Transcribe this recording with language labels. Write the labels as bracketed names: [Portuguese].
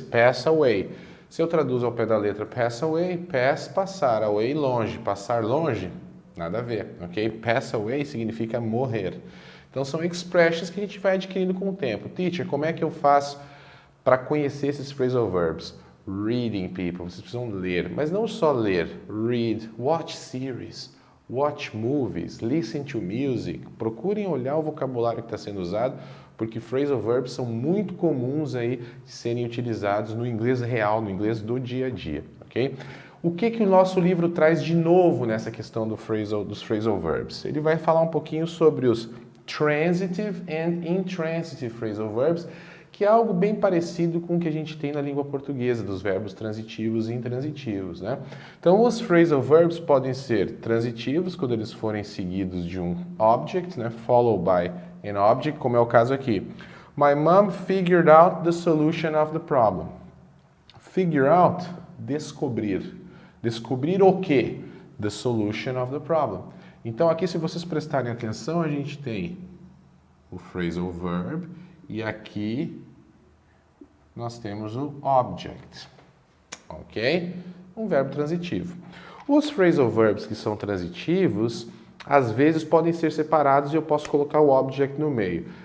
[Portuguese] Pass away. Se eu traduzo ao pé da letra pass away, pass, passar, away, longe, passar longe, nada a ver, ok? Pass away significa morrer. Então são expressions que a gente vai adquirindo com o tempo. Teacher, como é que eu faço para conhecer esses phrasal verbs? [English] Reading, people. [Portuguese] Vocês precisam ler, mas não só ler. [English] Read, watch series, watch movies, listen to music. [Portuguese] Procurem olhar o vocabulário que está sendo usado, porque phrasal verbs são muito comuns aí de serem utilizados no inglês real, no inglês do dia a dia, ok? O que o nosso livro traz de novo nessa questão dos phrasal verbs? Ele vai falar um pouquinho sobre os transitive and intransitive phrasal verbs, que é algo bem parecido com o que a gente tem na língua portuguesa, dos verbos transitivos e intransitivos, né? Então, os phrasal verbs podem ser transitivos, quando eles forem seguidos de um object, né? [English] Followed by an object, [Portuguese] como é o caso aqui. [English] My mom figured out the solution of the problem. Figure out, descobrir. [Portuguese] Descobrir o quê? [English] The solution of the problem. [Portuguese] Então, aqui, se vocês prestarem atenção, a gente tem o phrasal verb e aqui nós temos o object, ok? Um verbo transitivo. Os phrasal verbs que são transitivos, às vezes podem ser separados e eu posso colocar o object no meio.